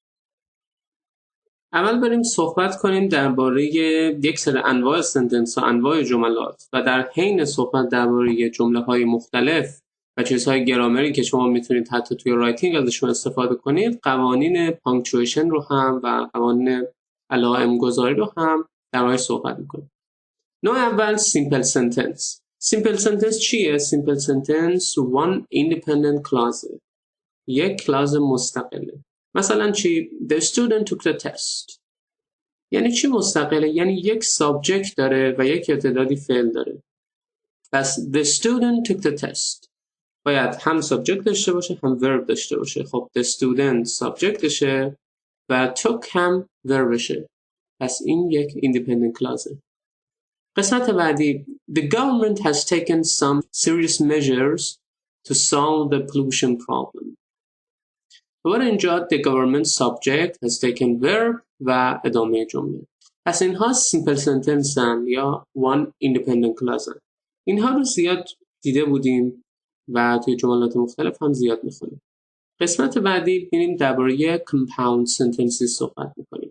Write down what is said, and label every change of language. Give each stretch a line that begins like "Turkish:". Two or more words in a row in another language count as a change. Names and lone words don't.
Persian: اول بریم صحبت کنیم درباره یک سری انواع سنتنس و انواع جملات و در حین صحبت درباره جمله‌های مختلف و چیزهای گرامری که شما میتونید حتی توی رایتینگ ازشون استفاده کنید، قوانین پانکچویشن رو هم و قوانین علائم گذاری رو هم درباره‌اش صحبت میکنیم. نوع اول
English: simple sentence. simple sentence
Persian: چیه؟
English: simple sentence one independent clause،
Persian: یک کلاز مستقله. مثلا چی؟
English: The student took the test.
Persian: یعنی چی مستقله؟ یعنی یک سابجکت داره و یک تعدادی فعل داره. پس
English: the student took the test
Persian: باید هم سابجکت داشته باشه هم ورب داشته باشه. خب
English: the student
Persian: سابجکتشه و took هم وربشه. پس این یک
English: independent clause.
Persian: قسمت بعدی
English: The government has taken some serious measures to solve the pollution problem.
Persian: دوباره اینجا
English: the government subject has taken verb
Persian: و ادامه جمله. پس اینها
English: simple sentence
Persian: هن یا
English: one independent clause
Persian: هن. اینها رو زیاد دیده بودیم و توی جملات مختلف هم زیاد میخونیم. قسمت بعدی ببینیم درباره
English: compound sentences
Persian: صحبت میکنیم.